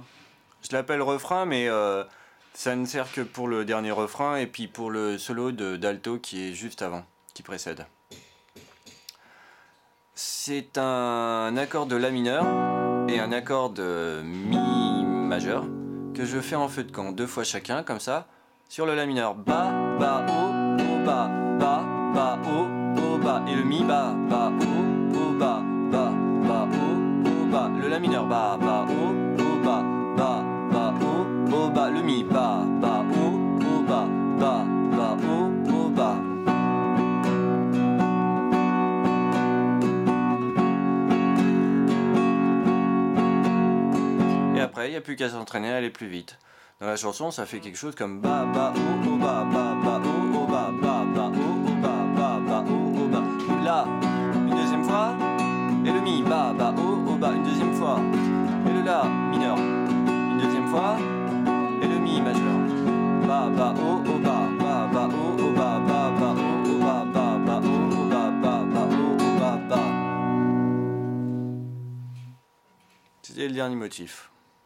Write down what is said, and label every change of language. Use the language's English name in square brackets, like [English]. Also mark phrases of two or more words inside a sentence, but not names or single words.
[French] Je l'appelle refrain, mais ça ne sert que pour le dernier refrain et puis pour le solo d'alto qui est juste avant, qui précède. C'est un accord de La mineur et un accord de Mi majeur que je fais en feu de camp, 2 fois chacun, comme ça, sur le La mineur. Ba, ba, o, ba, ba, ba, o, ba, et le Mi, ba, ba, o, ba, ba, ba, o, ba, le La mineur, ba, ba, o, ba, ba, ba, o, ba, le Mi, ba, ba, o, ba, ba, ba, o, ba. Et après, il n'y a plus qu'à s'entraîner à aller plus vite. Dans la chanson, ça fait quelque chose comme ba ba o ba ba ba o ba ba ba o ba ba ba o ba. La une deuxième fois et le mi ba ba o ba une deuxième fois et le la mineur une deuxième fois et le mi majeur ba ba o ba ba ba o ba ba ba o ba ba ba o ba ba ba o ba ba. C'était le dernier motif.